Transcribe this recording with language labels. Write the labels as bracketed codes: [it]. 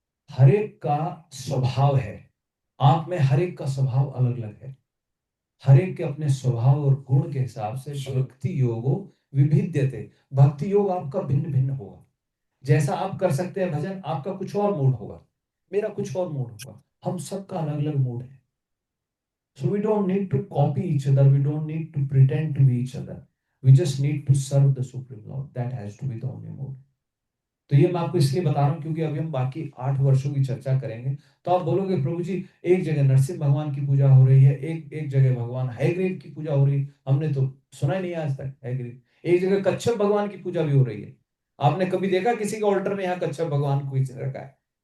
[hi] हर एक का स्वभाव है, आप में हर एक का स्वभाव अलग अलग है। हर एक के अपने स्वभाव और गुण के हिसाब से [sa] भक्ति योगो विभिद्यते। [hi] भक्ति योग आपका भिन्न भिन्न होगा। जैसा आप कर सकते हैं भजन, आपका कुछ और मूड होगा, मेरा कुछ और मूड होगा। हम सबका अलग अलग मूड है। [en] So we don't need to copy each other. We don't need to pretend to be each other. We just need to serve the Supreme Lord. That has to be the only mode. [hi] तो ये मैं आपको इसलिए बता रहा हूँ क्योंकि अभी हम बाकी 8 वर्षों की चर्चा करेंगे। तो आप बोलोगे प्रभु जी, एक जगह नरसिंह भगवान की पूजा हो रही है, एक जगह भगवान हयग्रीव की पूजा हो रही है। हमने तो सुना ही नहीं आज तक हयग्रीव। एक जगह कच्छप भगवान की पूजा भी हो रही है। आपने कभी देखा किसी के ऑल्टर में यहाँ कच्छप भगवान को रखा है?